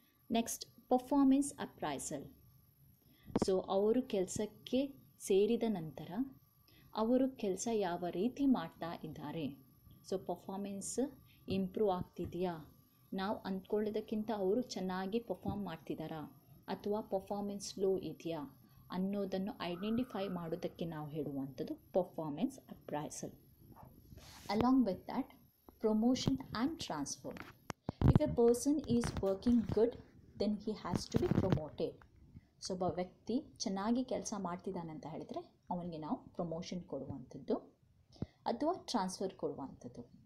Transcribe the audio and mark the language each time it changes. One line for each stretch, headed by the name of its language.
Kannada: Next performance appraisal. So ಅವರು ಕೆಲಸಕ್ಕೆ ಸೇರಿದ ನಂತರ ಅವರು ಕೆಲಸ ಯಾವ ರೀತಿ ಮಾಡ್ತಾ ಇದ್ದಾರೆ, ಸೊ ಪರ್ಫಾರ್ಮೆನ್ಸ್ ಇಂಪ್ರೂವ್ ಆಗ್ತಿದೆಯಾ, ನಾವು ಅಂದ್ಕೊಳ್ಳೋದಕ್ಕಿಂತ ಅವರು ಚೆನ್ನಾಗಿ ಪರ್ಫಾರ್ಮ್ ಮಾಡ್ತಿದ್ದಾರಾ ಅಥವಾ ಪರ್ಫಾರ್ಮೆನ್ಸ್ ಲೋ ಇದೆಯಾ ಅನ್ನೋದನ್ನು ಐಡೆಂಟಿಫೈ ಮಾಡೋದಕ್ಕೆ ನಾವು ಹೇಳುವಂಥದ್ದು performance appraisal.
English: Along with that, promotion and transfer. If a person is working good, then he has to be promoted.
Kannada: So ಒಬ್ಬ ವ್ಯಕ್ತಿ ಚೆನ್ನಾಗಿ ಕೆಲಸ ಮಾಡ್ತಿದ್ದಾನೆ ಅಂತ ಹೇಳಿದರೆ ಅವನಿಗೆ ನಾವು ಪ್ರಮೋಷನ್ ಕೊಡುವಂಥದ್ದು ಅಥವಾ ಟ್ರಾನ್ಸ್ಫರ್ ಕೊಡುವಂಥದ್ದು.